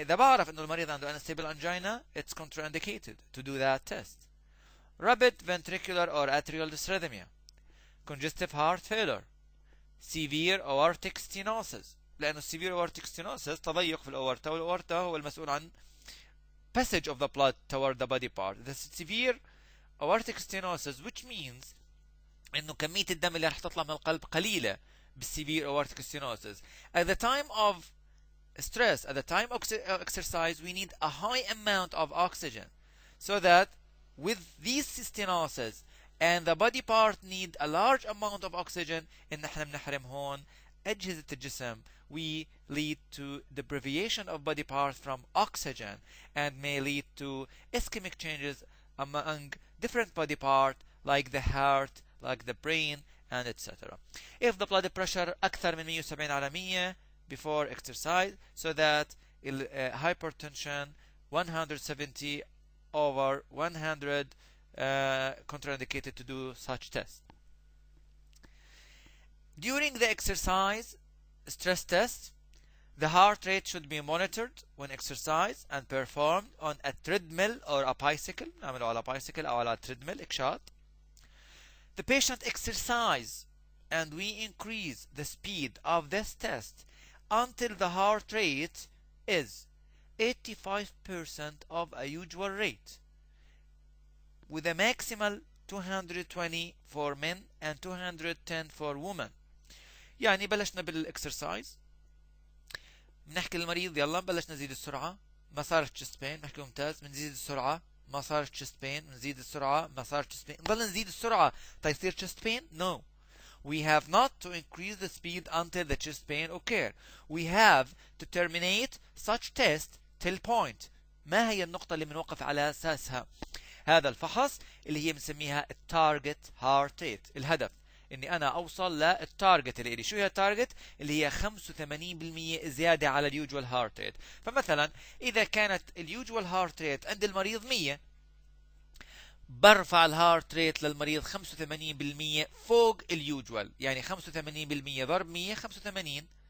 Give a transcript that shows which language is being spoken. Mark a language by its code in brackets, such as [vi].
[ar] إذا بعرف إنه المريض عنده [en] unstable angina, it's contraindicated to do that test. Rapid ventricular or atrial dysrhythmia. Congestive heart failure. Severe aortic stenosis. لأنه severe aortic stenosis [ar] تضيق في الأورطة، والأورطة هو المسؤول عن [en] passage of the blood toward the body part. The severe aortic stenosis, which means [ar] إنه كمية الدم اللي رح تطلع من القلب قليلة بالسيفير aortic stenosis. [en] At the time of stress, at the time of exercise, we need a high amount of oxygen, so that with these stenosis and the body part need a large amount of oxygen, [ar] إن نحن بنحرم هون أجهزة الجسم. [en] We lead to deprivation of body parts from oxygen and may lead to ischemic changes among different body parts like the heart, like the brain, and etc. If the blood pressure أكثر من 170 على 100 before exercise, so that hypertension 170 over 100 contraindicated to do such test. During the exercise stress test, the heart rate should be monitored when exercise and performed on a treadmill or a bicycle. [ar] نعمله على bicycle أو على treadmill إكشاط. [en] The patient exercise and we increase the speed of this test until the heart rate is 85% of a usual rate, with a maximal 220 for men and 210 for women. [ar] يعني بلشنا بالاكسرسايز، بنحكي للمريض يلا بلشنا نزيد السرعة، ما صارت chest pain، بنحكي ممتاز، بنزيد السرعة، ما صارت chest pain، بنزيد السرعة، ما صارت chest pain، نضل نزيد السرعة تيصير chest pain؟ No. [en] We have not to increase the speed until the chest pain occur. We have to terminate such test till point. [ar] ما هي النقطة اللي بنوقف على أساسها هذا الفحص اللي هي بنسميها التارجت هارت ريت، الهدف اني انا اوصل للتارجت اللي لي. شو هي التارجت؟ اللي هي 85% زياده على اليوجوال هارت ريت. فمثلا اذا كانت اليوجوال هارت ريت عند المريض 100، برفع الهارت ريت للمريض 85% فوق اليوجوال، يعني 85% ضرب 100 85.